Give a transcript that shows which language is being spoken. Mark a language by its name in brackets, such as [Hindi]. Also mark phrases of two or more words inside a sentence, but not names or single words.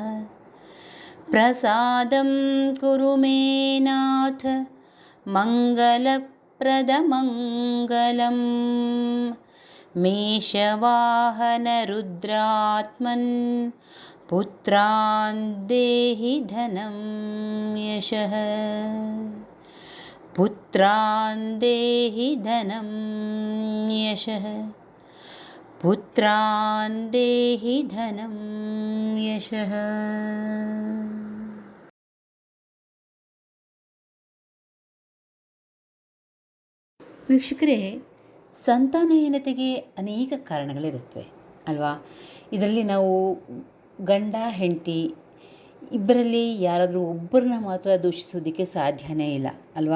[Sanskrit] ಪ್ರಸಾದಂ ಕುರು ಮೇ ನಾಥ ಮಂಗಲಪ್ರದಮಂಗಲಂ ಮೇಷವಾಹನರುದ್ರಾತ್ಮನ್ ಪುತ್ರಾನ್ ದೇಹಿ ಧನಂ ಯಶಃ. ಪುತ್ರಾನ್ ದೇಹಿ ಧನಂ ಯಶಃ. ಪುತ್ರಾನ್ ದೇಹಿ ಧನಂ ಯಶಃ. [Kannada] ವೀಕ್ಷಕರೇ, ಸಂತಾನಹೀನತೆಗೆ ಅನೇಕ ಕಾರಣಗಳಿರುತ್ತವೆ ಅಲ್ವಾ. ಇದರಲ್ಲಿ ನಾವು ಗಂಡ ಹೆಂಡತಿ ಇಬ್ಬರಲ್ಲಿ ಯಾರಾದರೂ ಒಬ್ಬರನ್ನ ಮಾತ್ರ ದೂಷಿಸೋದಕ್ಕೆ ಸಾಧ್ಯನೇ ಇಲ್ಲ ಅಲ್ವಾ.